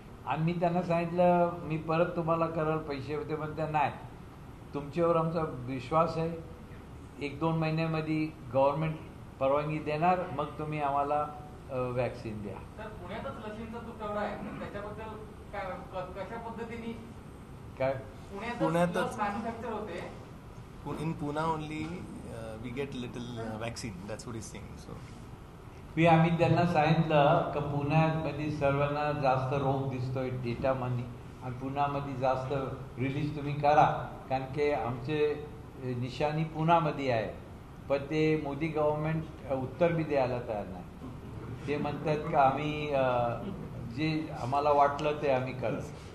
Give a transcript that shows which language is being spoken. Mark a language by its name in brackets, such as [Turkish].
[Marathi] आणि मी त्यांना सांगितलं मी परत तुम्हाला कराल पैसे. ते म्हणतात नाही, तुमच्यावर आमचा विश्वास आहे, 1-2 महिन्यामध्ये गव्हर्नमेंट परवानगी देणार, मग तुम्ही आम्हाला वॅक्सिन द्या. तर पुण्यातच लसींचा तुटवडा आहे, त्याच्याबद्दल कशा पद्धतीने काय पुण्यातच मॅन्युफॅक्चर होते. [English] In Pune only we get little vaccine. That's what he's saying. So [Marathi] आम्ही त्यांना सांगितलं की पुण्यामध्ये सर्वांना जास्त रोग दिसतोय डेटामध्ये, आणि पुण्यामध्ये जास्त रिलीज तुम्ही करा, कारण की आमचे निशाणी पुण्यामध्ये आहे. पण ते मोदी गव्हर्नमेंट उत्तर बी द्यायला तयार नाही. ते म्हणतात का आम्ही जे आम्हाला वाटलं ते आम्ही करतो.